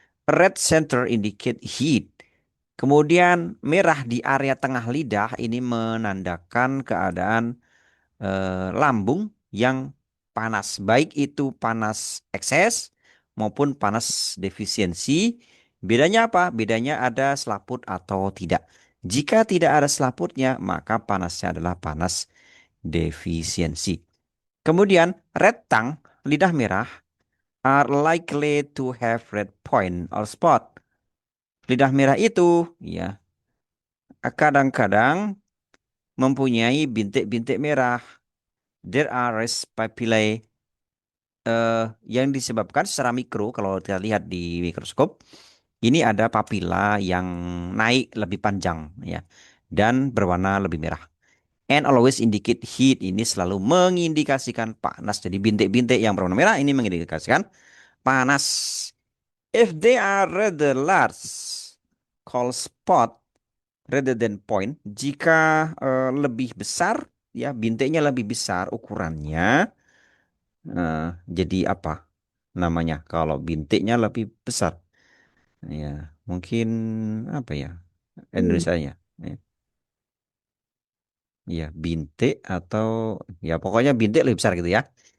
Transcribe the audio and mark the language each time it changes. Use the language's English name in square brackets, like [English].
[English] Red center indicate heat. [Indonesian] Kemudian merah di area tengah lidah ini menandakan keadaan lambung yang panas, baik itu panas ekses maupun panas defisiensi. Bedanya apa? Bedanya ada selaput atau tidak. Jika tidak ada selaputnya, maka panasnya adalah panas defisiensi. [English] Kemudian red tongue, [Indonesian] lidah merah, [English] are likely to have red point or spot. [Indonesian] Lidah merah itu, ya, kadang-kadang mempunyai bintik-bintik merah. [English] There are res papillae [Indonesian] yang disebabkan secara mikro kalau kita lihat di mikroskop. Ini ada papila yang naik lebih panjang ya dan berwarna lebih merah. [English] And always indicate heat, [Indonesian] ini selalu mengindikasikan panas. Jadi bintik-bintik yang berwarna merah ini mengindikasikan panas. [English] If they are rather large, called spot rather than point. [Indonesian] Jika lebih besar, ya bintiknya lebih besar ukurannya, jadi apa namanya? Kalau bintiknya lebih besar, ya mungkin apa ya Indonesianya? Ya, ya, bintik atau ya pokoknya bintik lebih besar gitu ya.